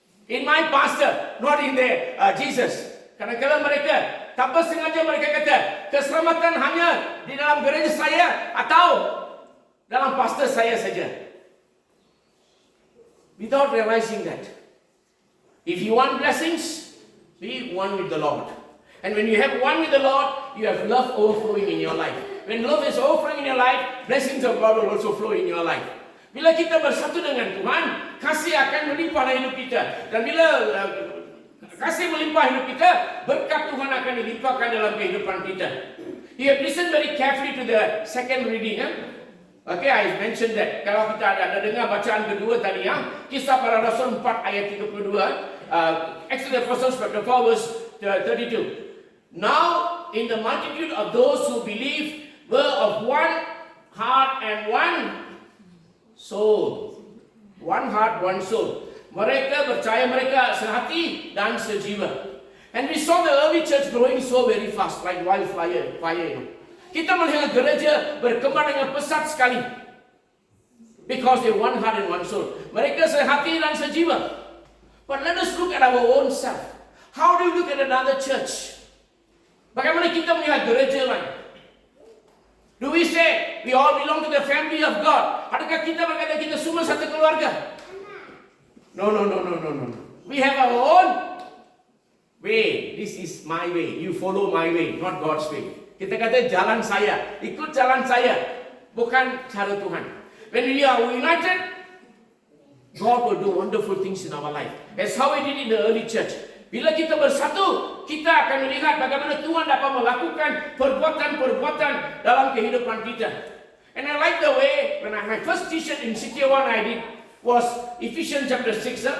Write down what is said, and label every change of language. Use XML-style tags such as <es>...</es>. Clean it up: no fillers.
<en>In my pastor, not in their Jesus.</en> <ms>Kadang-kadang mereka, tanpa sengaja mereka kata, keselamatan hanya di dalam gereja saya atau dalam pastor saya saja.</ms> <en>Without realizing that. If you want blessings, be one with the Lord. And when you have one with the Lord, you have love overflowing in your life. When love is overflowing in your life, blessings of God will also flow in your life.</en> <ms>Bila kita bersatu dengan Tuhan, kasih akan melimpah dalam hidup kita. Dan bila kasih melimpah hidup kita, berkat Tuhan akan dilimpahkan dalam kehidupan kita.</ms> <en>You have listened very carefully to the second reading. Okay, I mentioned that.</en> <ms>Kalau kita ada dengar bacaan kedua tadi, Kisah Para Rasul 4 ayat 32.</ms> <en>Acts of the Apostles chapter 4 verse 32. Now in the multitude of those who believed were of one heart and one soul. One heart, one soul.</en> <ms>Mereka percaya, mereka sehati dan sejiwa.</ms> <en>And we saw the early church growing so very fast, like wildfire.</en> <ms>Kita melihat gereja berkembang dengan pesat sekali.</ms> <en>Because they one heart and one soul.</en> <ms>Mereka sehati dan sejiwa.</ms> <en>But let us look at our own self. How do you look at another church?</en> <ms>Bagaimana kita melihat gereja lain?</ms> <en>Do we say we all belong to the family of God?</en> <ms>Adakah kita berkata kita semua satu keluarga?</ms> <en>No. We have our own way. This is my way. You follow my way, not God's way.</en> <ms>Kita kata jalan saya, ikut jalan saya, bukan cara Tuhan.</ms> <en>When we are united, God will do wonderful things in our life. That's how we did in the early church.</en> <ms>Bila kita bersatu, kita akan melihat bagaimana Tuhan dapat melakukan perbuatan-perbuatan dalam kehidupan kita.</ms> <en>And I like the way when my first teaching in City 1 I did was Ephesians chapter 4.</en>